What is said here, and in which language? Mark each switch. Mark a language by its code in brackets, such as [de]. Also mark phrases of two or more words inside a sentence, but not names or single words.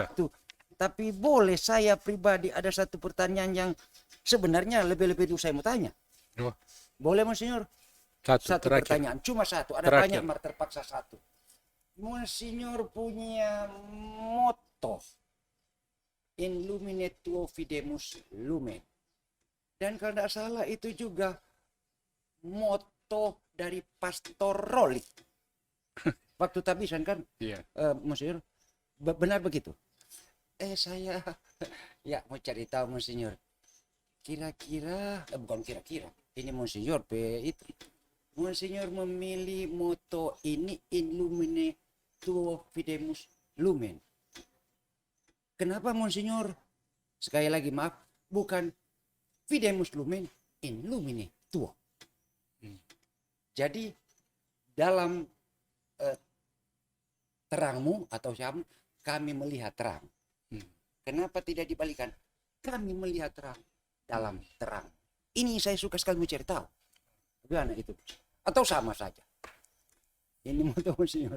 [id] waktu. Tapi boleh saya pribadi ada satu pertanyaan yang sebenarnya lebih-lebih dulu saya mau tanya. Oh, Boleh Monsignor? Satu terakhir. pertanyaan, cuma satu. Ada Terakhir. banyak, mar terpaksa satu. Monsignor punya moto [la] In lumine tuo fidemus lumen. [id] Dan kalau tidak salah itu juga moto dari Pastor Rolik. Waktu tabisan kan, Iya. Monsignor, benar begitu? Saya ya mau cari tahu Monsignor. Kira-kira, bukan kira-kira, ini Monsignor itu. Monsignor memilih moto ini [la] In lumine tuo fidemus lumen. [id] Kenapa Monsignor? Sekali lagi maaf, bukan [la] fidemus lumen in lumine tuo. [id] Jadi dalam terangmu atau siapa kami melihat terang. Kenapa tidak dibalikan? Kami melihat terang dalam terang. Ini saya suka sekali mencari tahu. Bagaimana itu? Atau sama saja? Ini moto Monsignor.